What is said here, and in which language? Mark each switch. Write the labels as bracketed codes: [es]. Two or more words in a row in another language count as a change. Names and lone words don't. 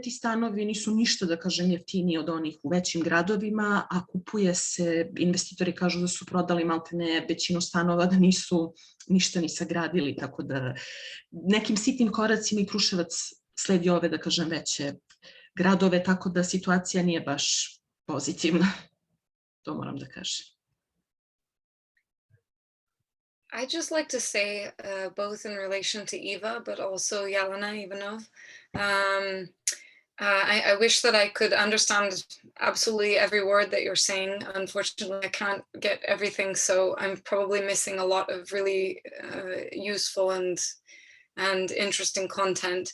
[sr] Ti stanovi nisu ništa, da kažem, jeftiniji od onih u većim gradovima, a kupuje se, investitori kažu da su prodali maltene većinu stanova, da nisu ništa ni sagradili, tako da nekim sitnim koracima i Kruševac sledi ove, da kažem, veće gradove, tako da situacija nije baš pozitivna. To moram da kažem. [en] I'd just like to say, both in relation to Eva, but also Jelena Ivanov, I wish that I could understand absolutely every word that you're saying. Unfortunately, I can't get everything, so I'm probably missing a lot of really useful and interesting content.